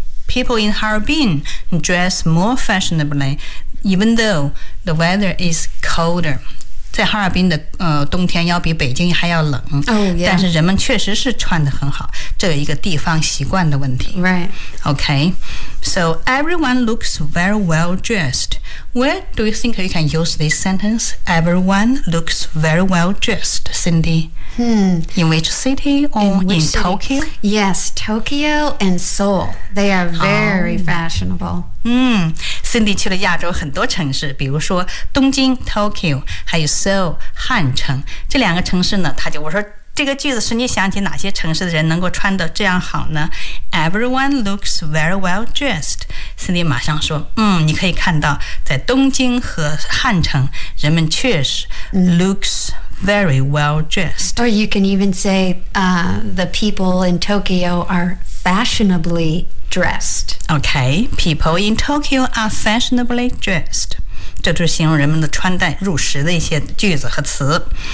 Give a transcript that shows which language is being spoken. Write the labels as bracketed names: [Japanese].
[English] People in Harbin dress more fashionably even though the weather is colder. [Chinese] 在哈尔滨的冬天要比北京还要冷、 [English] oh, yeah. [Chinese] 但是人们确实是穿得很好这有一个地方习惯的问题 [English] Right OK So everyone looks very well dressed Where do you think you can use this sentence? Everyone looks very well dressed, Cindy In which city or in Tokyo? Yes, Tokyo and Seoul They are very fashionable [Chinese] Cindy 去了亚洲很多城市比如说东京 Tokyo 还有 Seoul 汉城这两个城市呢他就我说这个句子是你想起哪些城市的人能够穿得这样好呢 [English] Everyone looks very well dressed [Chinese] Cindy 马上说你可以看到在东京和汉城人们确实 [English] looks very well dressed Or you can even say the people in Tokyo are fashionablydressed. Okay, people in Tokyo are fashionably dressed. [Chinese] 这就是形容人们的穿戴入时的一些句子和词。